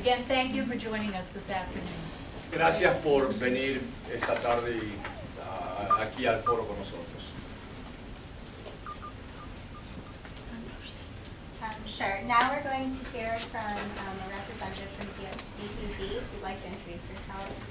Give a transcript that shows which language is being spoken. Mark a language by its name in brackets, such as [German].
[English] Again, thank you for joining us this afternoon. [Spanish] Gracias por venir esta tarde aquí al foro con nosotros. [English] Sure. Now we're going to hear from a representative from DTZ. If you'd like to introduce yourself.